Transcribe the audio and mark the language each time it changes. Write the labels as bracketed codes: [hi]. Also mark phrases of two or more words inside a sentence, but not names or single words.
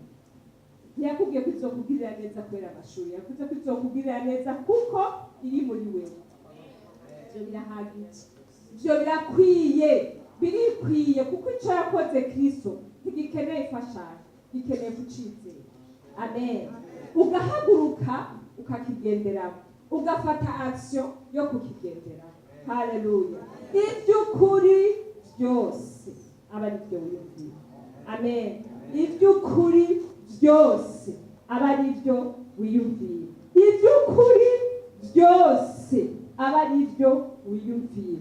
[rn] Ntiyakubwiye ko izokugirira neza kubera amashuri, yavuze ko izokugirira neza kuko iri muri wewe. Ibyo birahagije, ibyo birakwiye, birikwiye, kuko icyo yakoze Kristo ntigikeneye imfashanyo, gikeneye gucizera. Amen. Ugahaguruka ukakigenderamo, ugafata action yo kukigenderamo. Haleluya. Iby'ukuri byose aba ari byo wiyumvira. Amen. Iby'ukuri byose aba ari byo wiyumvira. Iby'ukuri byose aba ari byo wiyumvira.